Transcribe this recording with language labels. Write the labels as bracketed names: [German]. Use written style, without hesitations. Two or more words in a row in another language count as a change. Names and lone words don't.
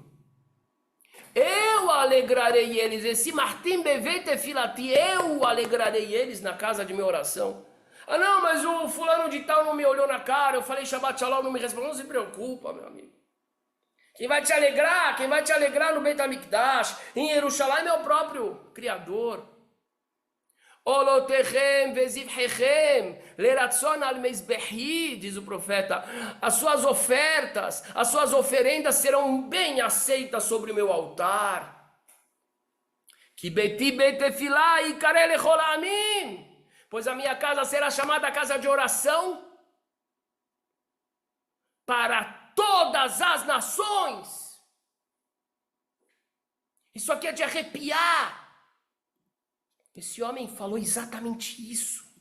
[Portuguese] Eu alegrarei eles, esse Martim [Hebrew] בבית תפילתי, [Portuguese] eu alegrarei eles na casa de minha oração. Ah não, mas o fulano de tal não me olhou na cara, eu falei [Hebrew] שבת שלום, [Portuguese] não me respondeu, não se preocupa, meu amigo. Quem vai te alegrar no Beit HaMikdash, em Jerusalém, é o próprio Criador. [Hebrew] עולותיהם וזבחיהם לרצון על מזבחי, [Portuguese] diz o profeta, as suas ofertas, as suas oferendas serão bem aceitas sobre o meu altar. [Hebrew] כי ביתי בית תפילה יקרא לכל העמים, [Portuguese] pois a minha casa será chamada casa de oração para todas as nações. Isso aqui é de arrepiar. Esse homem falou exatamente isso.